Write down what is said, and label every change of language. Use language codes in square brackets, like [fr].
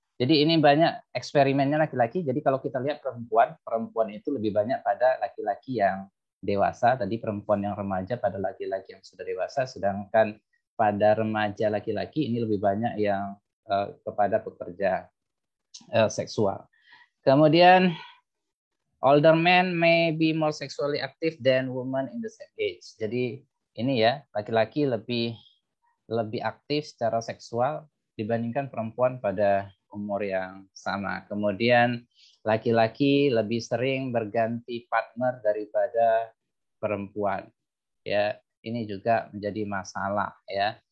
[id] Jadi ini banyak eksperimennya laki-laki. Jadi kalau kita lihat perempuan itu lebih banyak pada laki-laki yang dewasa, tadi perempuan yang remaja pada laki-laki yang sudah dewasa, sedangkan pada remaja laki-laki ini lebih banyak yang kepada pekerja seksual. [en] Kemudian older men may be more sexually active than women in the same age. [id] Jadi ini, ya, laki-laki lebih aktif secara seksual dibandingkan perempuan pada umur yang sama. Kemudian laki-laki lebih sering berganti partner daripada perempuan. Ya, ini juga menjadi masalah, ya.